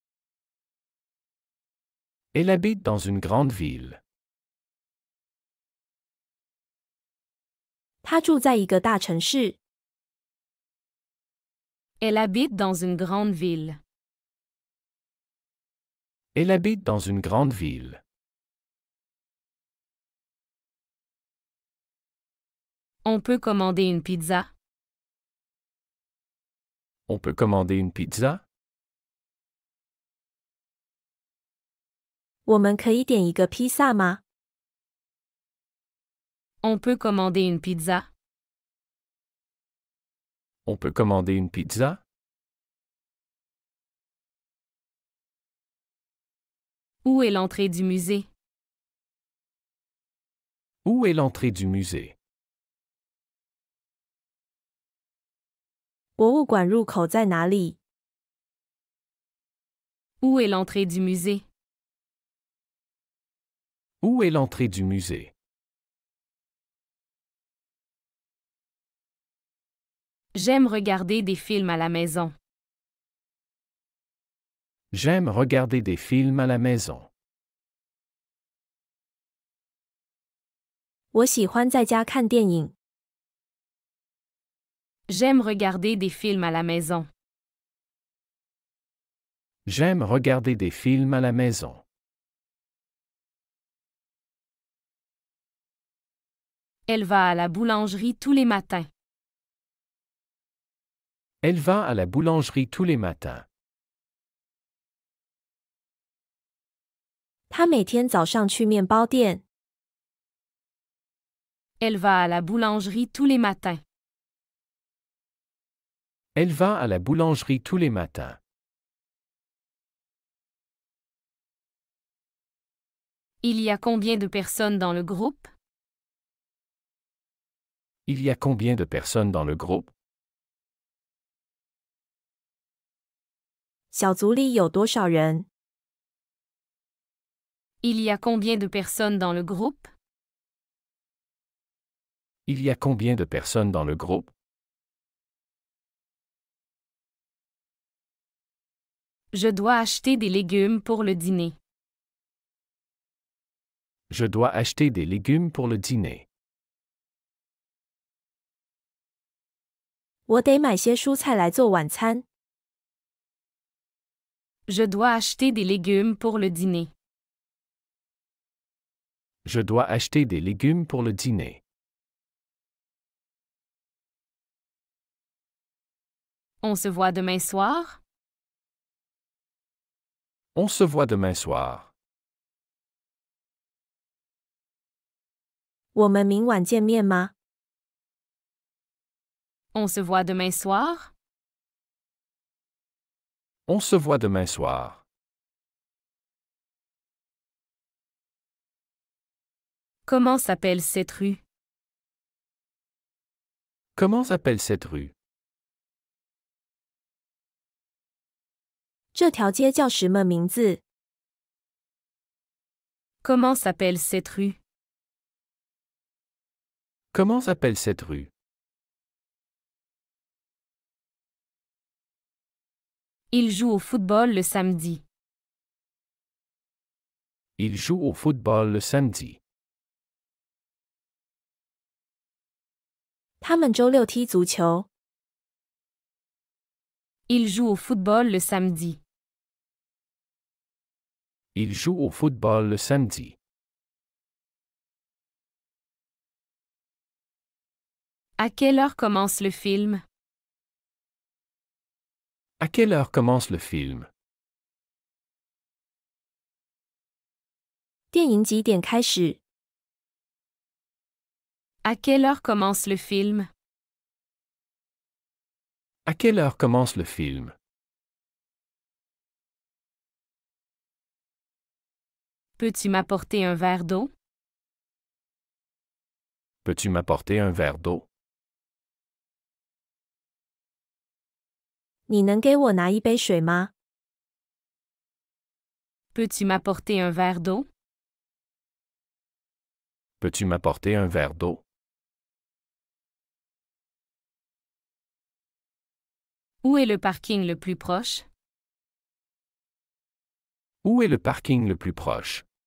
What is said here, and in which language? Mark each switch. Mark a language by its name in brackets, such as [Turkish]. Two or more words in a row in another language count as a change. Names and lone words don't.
[French] Elle habite dans une grande ville. [Chinese] 他住在一个大城市。 [French] Elle habite dans une grande ville. Elle habite dans une grande ville. On peut commander une pizza? On peut commander une pizza? [Chinese] 我们可以点一个披萨吗？ [French] On peut commander une pizza? On peut commander une pizza? Où est l'entrée du musée? Où est l'entrée du musée? [Chinese] 博物馆入口在哪里？ [French] Où est l'entrée du musée? Où est l'entrée du musée? J'aime regarder des films à la maison. J'aime regarder des films à la maison. [Chinese] 我喜欢在家看电影。 [French] J'aime regarder des films à la maison. J'aime regarder des films à la maison. Elle va à la boulangerie tous les matins. Elle va à la boulangerie tous les matins. [Chinese] 他每天早上去面包店。 [French] Elle va à la boulangerie tous les matins. Elle va à la boulangerie tous les matins. Il y a combien de personnes dans le groupe? Il y a combien de personnes dans le groupe? [Chinese] 小组里有多少人？ [French] Il y a combien de personnes dans le groupe? Il y a combien de personnes dans le groupe? Je dois acheter des légumes pour le dîner. Je dois acheter des légumes pour le dîner. [Chinese] 我得买些蔬菜来做晚餐。 [French] Je dois acheter des légumes pour le dîner. Je dois acheter des légumes pour le dîner. On se voit demain soir? On se voit demain soir. [Chinese] 我们明晚见面吗？ [French] On se voit demain soir? On se voit demain soir. Comment s'appelle cette rue? Comment s'appelle cette rue? [Chinese] 这条街叫什么名字？ [French] Comment s'appelle cette rue? Comment s'appelle cette rue? Il joue au football le samedi. Il joue au football le samedi. [Chinese] 他们周六踢足球。 [French] Il joue au football le samedi. Il joue au football le samedi. À quelle heure commence le film? À quelle heure commence le film? [Chinese] 电影几点开始？ [French] À quelle heure commence le film? À quelle heure commence le film? Peux-tu m'apporter un verre d'eau? Peux-tu m'apporter un verre d'eau? [Chinese] 你能给我拿一杯水吗？ [French] Peux-tu m'apporter un verre d'eau? Peux-tu m'apporter un verre d'eau? Où est le parking le plus proche? Où est le parking le plus proche?